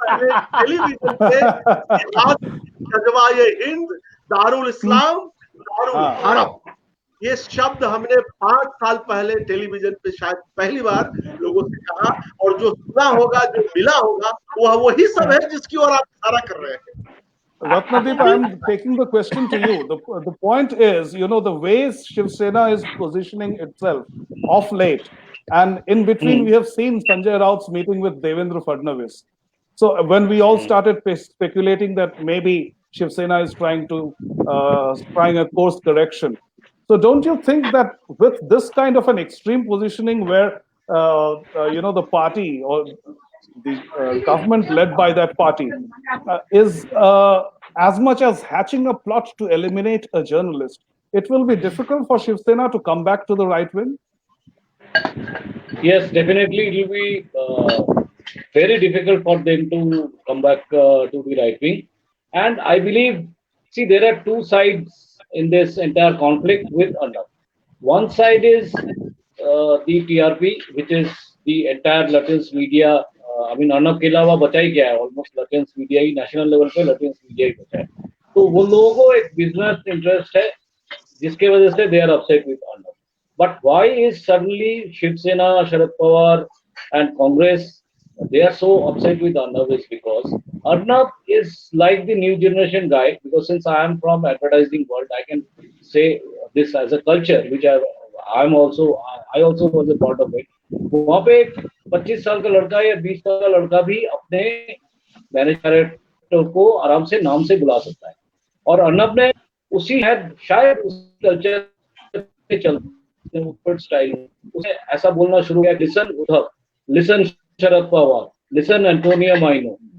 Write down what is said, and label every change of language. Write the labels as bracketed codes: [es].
[hi] पहले टेलीविजन पे जिहाद, जज़्बा-ए हिंद, दारुल इस्लाम, दारुल हरब, ये शब्द हमने 5 साल पहले टेलीविजन पे शायद पहली बार लोगों से कहा, और जो सुना होगा, जो मिला होगा, वह वही सब है जिसकी ओर आप इशारा कर रहे हैं। [en] Ratnadeep, I am taking the question to you. The point is, you know, the ways Shiv Sena is positioning itself of late, and in between we have seen Sanjay Raut's meeting with Devendra Fadnavis. So when we all started speculating that maybe Shiv Sena is trying a course correction. So don't you think that with this kind of an extreme positioning, where the party or the government led by that party is as much as hatching a plot to eliminate a journalist, it will be difficult for Shiv Sena to come back to the right wing? Yes, definitely it will be very difficult for them to come back to the right wing. And I believe, see, there are two sides in this entire conflict with Arnab. One side is the TRP, which is the entire Latins media. [hi] Arnab के अलावा बचा ही क्या है? Almost लटेंस media ही, national level पे लटेंस media ही बचा है। तो वो लोगों को एक बिजनेस इंटरेस्ट है, जिसके वजह से [en] They are upset with Arnab. But why is suddenly Shiv Sena, Sharad Pawar and Congress, they are so upset with Arnab is because Arnab is like the new generation guy. Because since I am from advertising world, I can say this as a culture, which I also was a part of it. [hi] वहाँ पे 25 साल का लड़का या 20 साल का लड़का भी अपने मैनेजर को आराम से नाम से बुला सकता है, और अर्नब ने शायद उस कल्चर के चलते स्टाइल उसे ऐसा बोलना शुरू किया, [en] Listen Uddhav, listen Sharad Pawar, listen Antonio Maino.